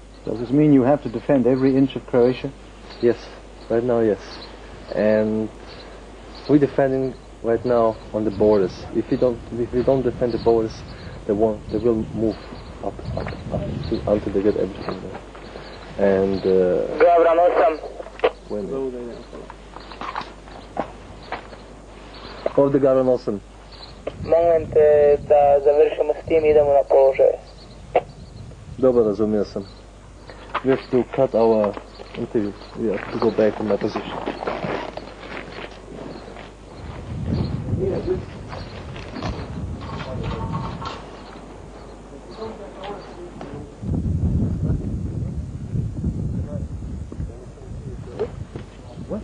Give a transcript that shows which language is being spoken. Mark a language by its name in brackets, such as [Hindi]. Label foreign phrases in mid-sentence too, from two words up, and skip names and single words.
[English] Does this mean you have to defend every inch of Croatia? Yes, right now, yes. And we're defending right now on the borders. If we don't defend the borders, they will move up until they get everything there. [Croatian] And ovdje Garan 8. Molim te da završimo s tim i idemo na položaj. Dobro, razumio sam. [English] We have to cut our interview. We have to go back to my position. What?